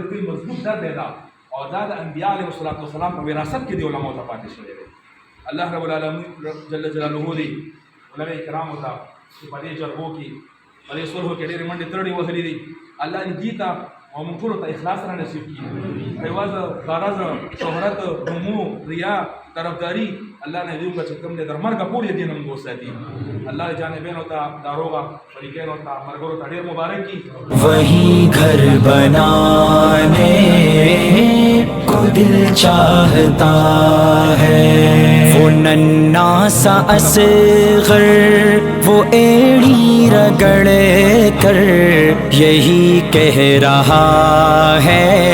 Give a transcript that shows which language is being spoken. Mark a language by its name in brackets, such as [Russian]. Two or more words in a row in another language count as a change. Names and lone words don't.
[Pashto] لوی مضبوط درد دی دا او دا د انبیاء [Arabic] علیهم السلام [Pashto] په وراثت کې د علماو ته پاتې شوی دی [Arabic] الله رب العالمین جل جلاله [Pashto] دی علماء کرامو ته چې په دې جرګو کې په دې صلحو کې ډېرې منډې ترړې وهلې دي الله دې ته او موږ ټولو ته اخلاص را نصیب کړي عوض غرض شهرت رمو ریا طرفداري الله نه دې چې کوم دې در مرګه پورې دین موږ وساتي الله جانبینو ته داروغه شریکینو ته مرګرو ته ډېر مبارک کړي [Urdu] وہی گھر بنانے کو دل چاہتا ہے وہ ننھا سا اصغر وہ ایڑی رگڑ کر یہی کہہ رہا ہے